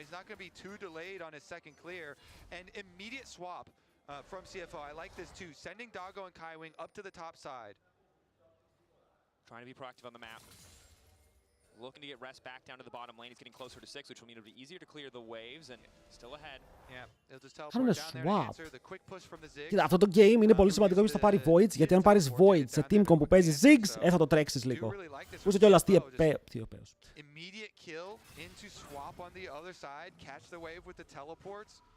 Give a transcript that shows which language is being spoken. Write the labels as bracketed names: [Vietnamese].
[English] He's not going to be too delayed on his second clear. And immediate swap from CFO. I like this too. Sending Doggo and Kaiwing up to the top side. Trying to be proactive on the map. Looking to get rest back down to the bottom lane. He's getting closer to 6, which will mean it'll be easier to clear the waves and still ahead. Yeah, he'll just teleport down there to answer the quick push from the Ziggs. [Greek] Κοίτα, αυτό το game είναι πολύ σημαντικό γιατί θα πάρει Voids, γιατί αν πάρεις Voids σε team comp που παίζει Ziggs, θα το τρέξεις λίγο. Που είσαι κιόλας τι επέος. [English] Immediate kill into swap on the other side, catch the wave with the teleports.